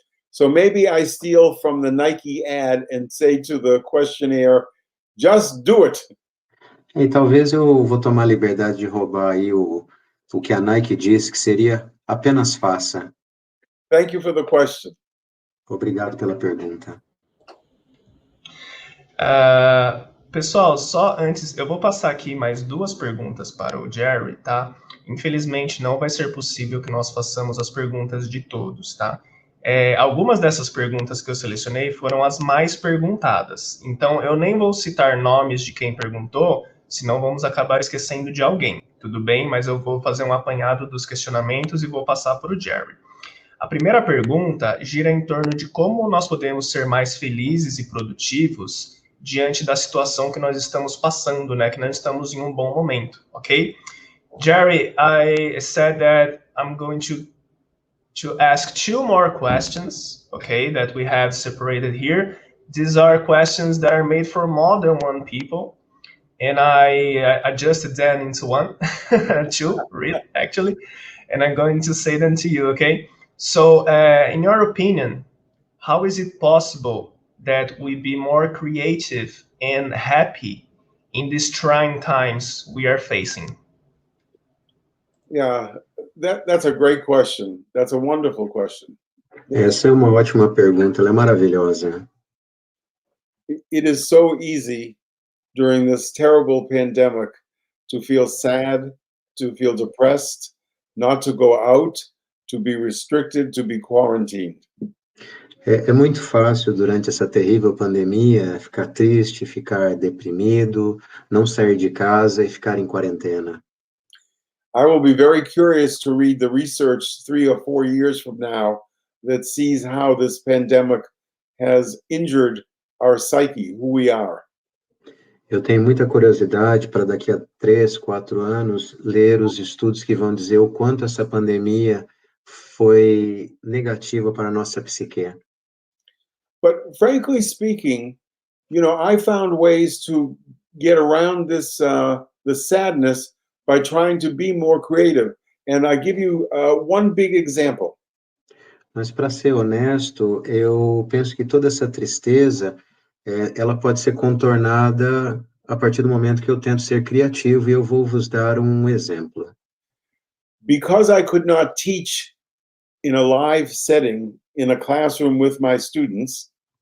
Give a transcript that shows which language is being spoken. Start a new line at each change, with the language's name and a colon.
English: So maybe I steal from the Nike ad and say to the questionnaire, just do it.
Portuguese: E talvez eu vou tomar a liberdade de roubar aí o que a Nike disse, que seria apenas faça.
English: Thank you for the question.
Portuguese: Obrigado pela pergunta. Pessoal, só antes, eu vou passar aqui mais 2 perguntas para o Jerry, tá? Infelizmente, não vai ser possível que nós façamos as perguntas de todos, tá? Algumas dessas perguntas que eu selecionei foram as mais perguntadas. Então, eu nem vou citar nomes de quem perguntou, senão vamos acabar esquecendo de alguém, tudo bem? Mas eu vou fazer um apanhado dos questionamentos e vou passar para o Jerry. A primeira pergunta gira em torno de como nós podemos ser mais felizes e produtivos diante da situação que nós estamos passando, né? Que nós estamos em um bom momento, ok?
English: Jerry, I said that I'm going to ask 2 more questions, okay, that we have separated here. These are questions that are made for more than 1 people, and I adjusted them into 1, 2, really, actually, and I'm going to say them to you, okay? So, in your opinion, how is it possible that we be more creative and happy in these trying times we are facing? Yeah, that's a great question. That's a wonderful question.
Portuguese: Essa é uma ótima pergunta, ela é maravilhosa.
English: It is so easy during this terrible pandemic to feel sad, to feel depressed, not to go out, to be restricted, to be quarantined.
Portuguese: É muito fácil, durante essa terrível pandemia, ficar triste, ficar deprimido, não sair de casa e ficar em quarentena.
English: I will be very curious to read the research 3 or 4 years from now that sees how this pandemic has injured our psyche, who we are.
Portuguese: Eu tenho muita curiosidade para daqui a 3, 4 anos ler os estudos que vão dizer o quanto essa pandemia foi negativa para a nossa psique.
English: But frankly speaking, you know, I found ways to get around this the sadness by trying to be more creative. And I give you 1 big example.
Portuguese: Mas, para ser honesto, eu penso que toda essa tristeza, ela pode ser contornada a partir do momento que eu tento ser criativo, e eu vou vos dar um exemplo.
English: Because I could not teach in a live setting in a classroom with my students,